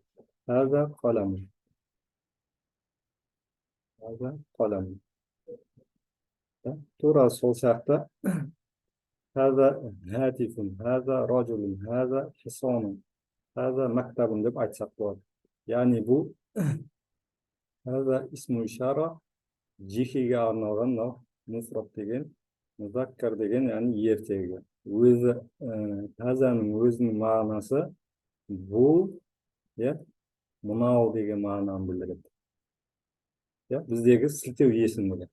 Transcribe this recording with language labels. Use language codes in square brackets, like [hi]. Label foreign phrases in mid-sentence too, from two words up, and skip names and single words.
[ar] هذا قلم. هذا قلم. [kk] тура сол сияқты [ar] هذا هاتف، هذا رجل، هذا حصان، هذا مكتب [kk] деп айтсақ болады. Яғни бұл [ar] هذا اسم [kk] ишара жекеге арналған, мынау муфрад деген, музаккар деген, яғни ертегі. Хазаның өзінің мағынасы бұл, мынау деген мағынаны білдіреді. Біздегі сілтеу есімдігі.